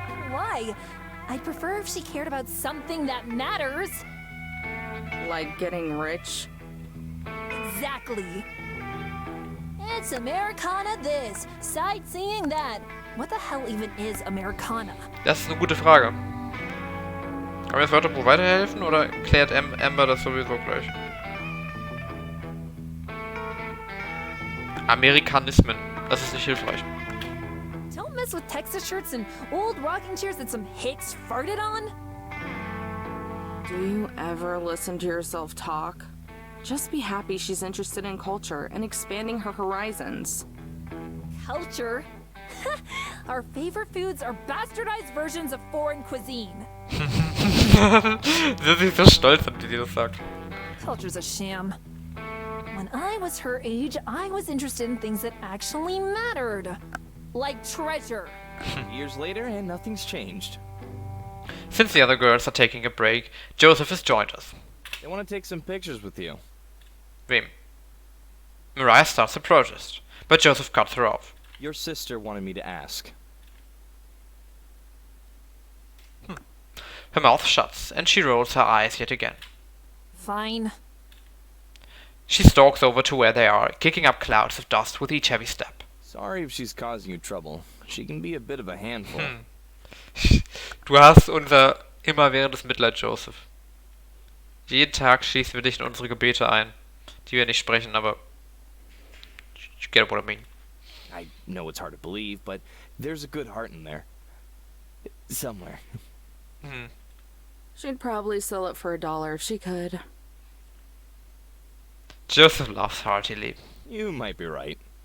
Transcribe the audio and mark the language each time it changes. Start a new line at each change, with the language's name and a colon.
English: Why? I'd prefer if she cared about something that matters. Like getting rich? Exactly. It's Americana this, sightseeing that. What the hell even is Americana?
German: Das ist eine gute Frage. Kann mir das Wörterbuch weiterhelfen oder klärt Amber das sowieso gleich? Amerikanismen. Das ist nicht hilfreich.
English: Don't mess with Texas shirts and old rocking chairs that some hicks farted on. Do you ever listen to yourself talk? Just be happy she's interested in culture and expanding her horizons. Culture? Our favorite foods are bastardized versions of foreign cuisine.
German: Sie ist so stolz, wenn sie das sagt.
English: Culture's a sham. When I was her age, I was interested in things that actually mattered. Like treasure. Years later, and nothing's changed. Since the other girls are taking a break, Joseph has joined us. They want to take some pictures with you.
German: Wem?
English: Mariah starts a protest, but Joseph cuts her off. Your sister wanted me to ask. Her mouth shuts, and she rolls her eyes yet again. Fine. She stalks over to where they are, kicking up clouds of dust with each heavy step. Sorry if she's causing you trouble. She can be a bit of a handful.
German: Du hast unser immerwährendes Mitleid, Joseph. Jeden Tag schließen wir dich in unsere Gebete ein, die wir nicht sprechen, aber
English: you get what I mean. I know it's hard to believe, but there's a good heart in there. Somewhere. She'd probably sell it for $1 if she could. Joseph laughs heartily. You might be right.